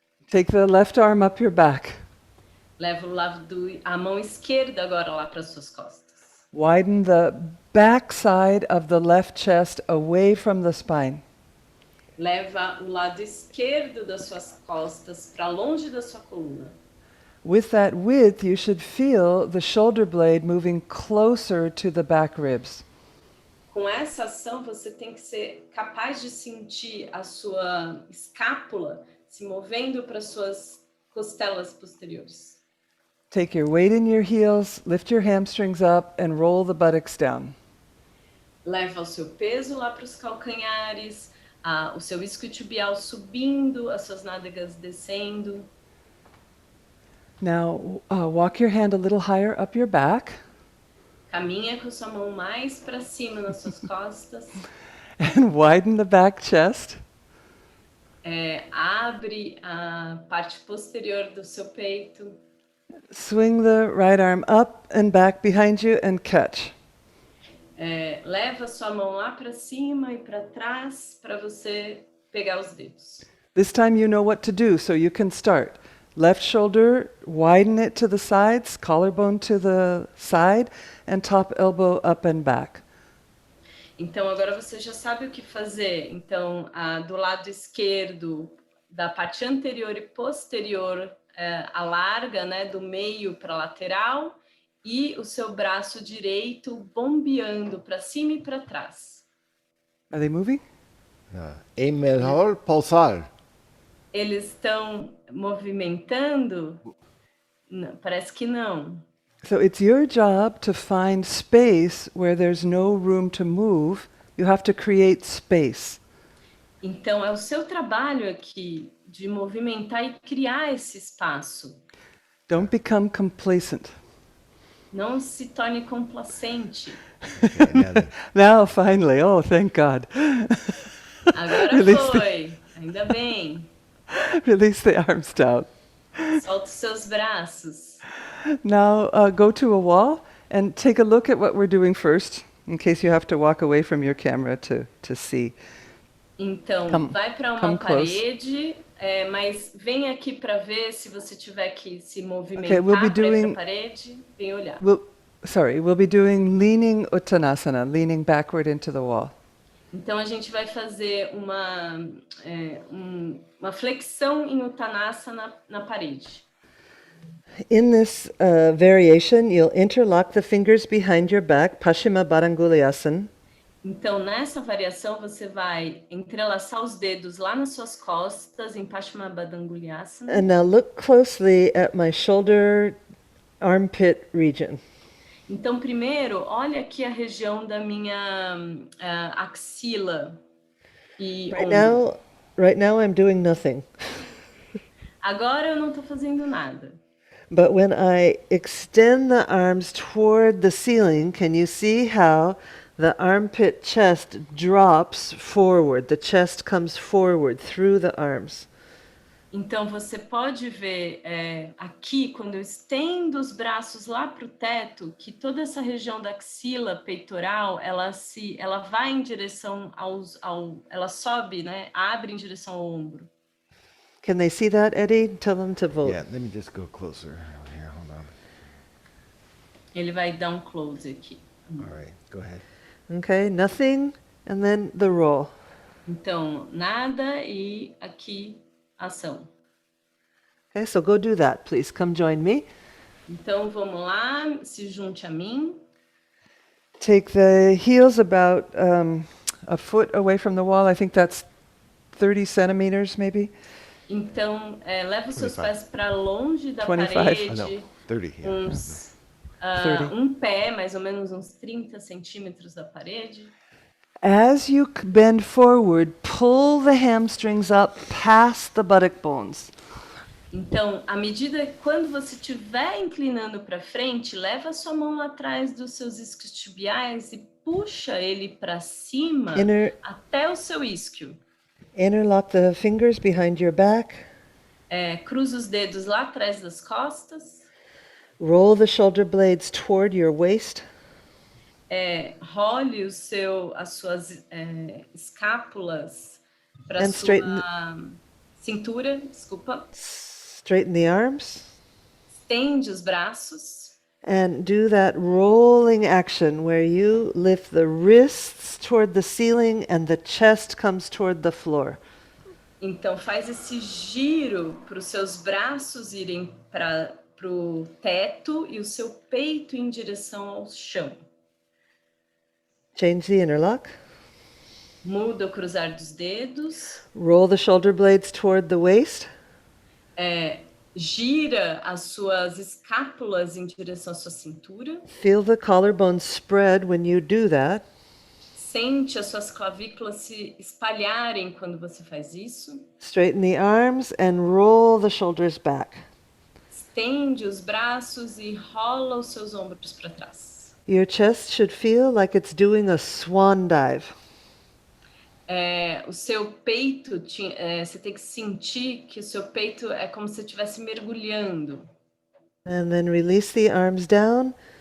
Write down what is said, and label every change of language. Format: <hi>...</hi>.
<en>Take the left arm up your back.</en> <pt>Leva a mão esquerda agora lá para suas costas.</pt> <en>Widen the back side of the left chest away from the spine.</en> <pt>Leva o lado esquerdo das suas costas para longe da sua coluna.</pt> <en>With that width, you should feel the shoulder blade moving closer to the back ribs.</en> <pt>Com essa ação, você tem que ser capaz de sentir a sua escápula se movendo para suas costelas posteriores.</pt> <en>Take your weight in your heels, lift your hamstrings up, and roll the buttocks down.</en> <pt>Leva o seu peso lá para os calcanhares, o seu isquiotibial subindo, as suas nádegas descendo.</pt> <en>Now, walk your hand a little higher up your back.</en> <pt>Caminha com sua mão mais para cima nas suas costas.</pt> <en>And widen the back chest.</en> <pt>Abre a parte posterior do seu peito.</pt> <en>Swing the right arm up and back behind you and catch.</en> <pt>Leva sua mão lá para cima e para trás para você pegar os dedos.</pt> <en>This time you know what to do, so you can start. Left shoulder, widen it to the sides, collarbone to the side, and top elbow up and back.</en> <pt>Então agora você já sabe o que fazer. Então, do lado esquerdo, da parte anterior e posterior, alarga, né, do meio para lateral, e o seu braço direito bombeando para cima e para trás.</pt> <en>Are they moving?</en> <pt>É melhor pausar. Eles estão movimentando? Não, parece que não.</pt> <en>So it's your job to find space where there's no room to move. You have to create space.</en> <pt>Então é o seu trabalho aqui de movimentar e criar esse espaço.</pt> <en>Don't become complacent.</en> <pt>Não se torne complacente.</pt> <en>Now, finally, oh, thank God.</en> <pt>Agora foi, ainda bem.</pt> <en>Release the arms down.</en> <pt>Solta os seus braços.</pt> <en>Now, go to a wall and take a look at what we're doing first, in case you have to walk away from your camera to see.</en> <pt>Então, vai para uma parede, mas vem aqui para ver se você tiver que se movimentar para ir para a parede, vem olhar.</pt> <en>we'll be doing leaning uttanasana, leaning backward into the wall.</en> <pt>Então a gente vai fazer uma flexão em Uttanasana na parede.</pt> <en>In this variation, you'll interlock the fingers behind your back, Paschima Badangulyasana.</en> <pt>Então nessa variação você vai entrelaçar os dedos lá nas suas costas em Paschima Badangulyasana.</pt> <en>And now look closely at my shoulder armpit region.</en> <pt>Então primeiro, olha aqui a região da minha axila e ombro.</pt> <en>Right now I'm doing nothing.</en> <pt>Agora eu não estou fazendo nada.</pt> <en>But when I extend the arms toward the ceiling, can you see how the armpit chest drops forward? The chest comes forward through the arms.</en> <pt>Então você pode ver aqui, quando eu estendo os braços lá para o teto, que toda essa região da axila peitoral, ela vai em direção ela sobe, né? Abre em direção ao ombro.</pt> <en>Can they see that, Eddie? Tell them to vote. Yeah, let me just go closer. Here, hold on. Ele vai dar um close aqui. All right, go ahead. Okay, nothing, and then the roll.</en> <pt>Então, nada e aqui ação.</pt> <en>Okay, so go do that, please. Come join me.</en> <pt>Então, vamos lá, se junte a mim.</pt> <en>Take the heels about a foot away from the wall. I think that's 30 centimeters, maybe.</en> <pt>Então, leva os seus</pt> <en>25.</en> <pt>pés para longe da</pt> <en>25.</en> <pt>parede.</pt> <en>Oh, no, 30. Yeah.</en> <pt>Uns 30. um pé, mais ou menos uns 30 centímetros da parede.</pt> <en>As you bend forward, pull the hamstrings up past the buttock bones.</en> <pt>Então, à medida que quando você estiver inclinando para frente, leva a sua mão lá atrás dos seus isquiotibiais e puxa ele para cima até o seu isquio.</pt> <en>Interlock the fingers behind your back.</en> <pt>Cruza os dedos lá atrás das costas.</pt> <en>Roll the shoulder blades toward your waist.</en> <pt>Role as suas escápulas para a sua cintura, desculpa.</pt> <en>Straighten the arms.</en> <pt>Estende os braços.</pt> <en>And do that rolling action where you lift the wrists toward the ceiling and the chest comes toward the floor.</en> <pt>Então faz esse giro para os seus braços irem para o teto e o seu peito em direção ao chão.</pt> <en>Change the interlock.</en> <pt>Muda o cruzar dos dedos.</pt> <en>Roll the shoulder blades toward the waist.</en> <pt>Gira as suas escápulas em direção à sua cintura.</pt> <en>Feel the collarbone spread when you do that.</en> <pt>Sente as suas clavículas se espalharem quando você faz isso.</pt> <en>Straighten the arms and roll the shoulders back.</en> <pt>Estende os braços e rola os seus ombros para trás.</pt> <en>Your chest should feel like it's doing a swan dive.</en> <pt>O seu peito, você tem que sentir que o seu peito é como se estivesse mergulhando.</pt> <en>And then release the arms down.</en>